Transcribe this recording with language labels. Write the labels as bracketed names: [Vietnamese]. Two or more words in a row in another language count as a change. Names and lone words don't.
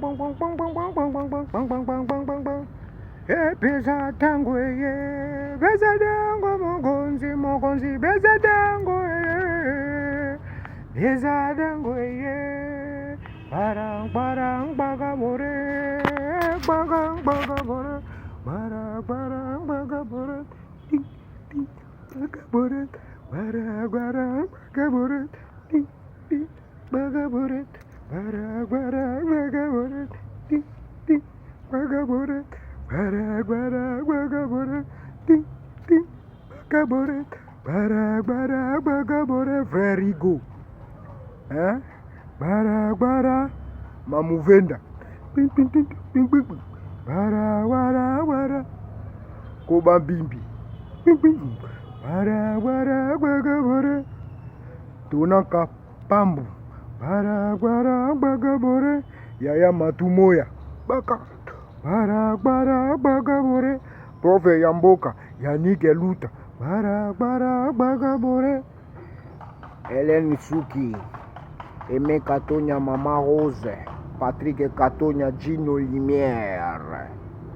[Lingala] Pesa tango ye, pesa tango mokonzi, pesa tango ye, pesa tango ye, barang barang bagabore, barang bagabore, barang barang bagabore, ting ting bagabore, barang barang bagabore, ting ting bagabore, barang barang bagabore, ting ting bagabore. Barak barak bagaboret, ting ting bagaboret, barak barak bagaboret, [French] frère Rigo, hein? Barak barak, mamuvenda, ping ping ping ping ping ping, barak barak barak, kobambimbi, ping ping, barak barak bagaboret, tunaka pambu, barak barak bagaboret, yaya matumoya, baka. Barak barak bagabore, profe Yamboka, Yannick Eluta, barak barak bagabore. Hélène Suki, Aimé Katonya Mama Rose, Patrick Katonya Gino Limière.